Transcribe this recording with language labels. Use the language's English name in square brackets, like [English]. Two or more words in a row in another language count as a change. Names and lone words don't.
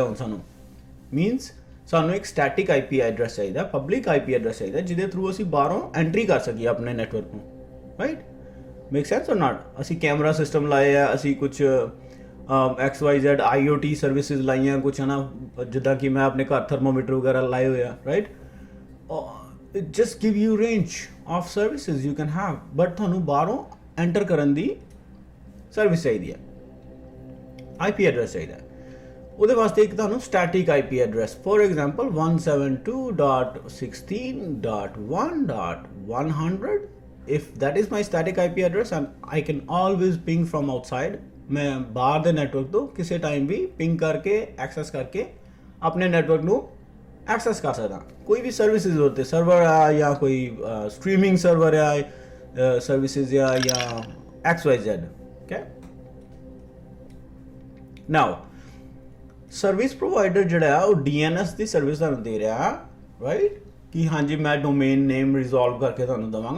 [Punjabi] ਹੁਣ ਸਾਨੂੰ ਮੀਨਸ ਸਾਨੂੰ ਇੱਕ [English] static IP address [Punjabi] ਚਾਹੀਦਾ, [English] public IP address [Punjabi] ਚਾਹੀਦਾ ਜਿਹਦੇ ਥਰੂ ਅਸੀਂ ਬਾਹਰੋਂ ਐਂਟਰੀ ਕਰ ਸਕੀਏ ਆਪਣੇ ਨੈਟਵਰਕ ਨੂੰ. [English] right, make sense or not. [Punjabi] ਅਸੀਂ ਕੈਮਰਾ ਸਿਸਟਮ ਲਾਏ ਆ, ਅਸੀਂ ਕੁਝ [English] XYZ IoT services [Punjabi] ਲਾਈਆਂ ਕੁਛ, ਹੈ ਨਾ, ਜਿੱਦਾਂ ਕਿ ਮੈਂ ਆਪਣੇ ਘਰ ਥਰਮੋਮੀਟਰ ਵਗੈਰਾ ਲਾਏ ਹੋਏ ਆ. ਰਾਈਟ, [English] it just give you range of services you can have, but [Punjabi] ਤੁਹਾਨੂੰ ਬਾਹਰੋਂ ਐਂਟਰ ਕਰਨ ਦੀ ਸਰਵਿਸ ਚਾਹੀਦੀ ਹੈ, IP ਐਡਰੈਸ ਚਾਹੀਦਾ. ਉਹਦੇ ਵਾਸਤੇ ਇੱਕ ਤੁਹਾਨੂੰ [English] static IP address, for example [Punjabi] 172.16.1.100, [English] if that is my static IP address and I can always ping from outside, [Punjabi] ਮੈਂ ਬਾਹਰ ਦੇ ਨੈਟਵਰਕ ਤੋਂ ਕਿਸੇ ਟਾਈਮ ਵੀ ਪਿੰਗ ਕਰਕੇ ਐਕਸੈਸ ਕਰਕੇ ਆਪਣੇ ਨੈਟਵਰਕ ਨੂੰ ਐਕਸੈਸ ਕਰ ਸਕਦਾ। ਕੋਈ ਵੀ ਸਰਵਿਸਿਜ਼ ਹੋਤੇ, ਸਰਵਰ ਆ ਜਾਂ ਕੋਈ [English] streaming server [Punjabi] ਆ, ਸਰਵਿਸਿਜ਼ ਆ ਜਾਂ XYZ, okay? Now [English] service provider [Punjabi] ਜਿਹੜਾ ਉਹ DNS ਦੀ ਸਰਵਿਸ ਤੁਹਾਨੂੰ ਦੇ ਰਿਹਾ, ਰਾਈਟ, ਕਿ ਹਾਂਜੀ ਮੈਂ [English] domain name resolve [Punjabi] ਕਰਕੇ ਤੁਹਾਨੂੰ ਦੇਵਾਂਗਾ।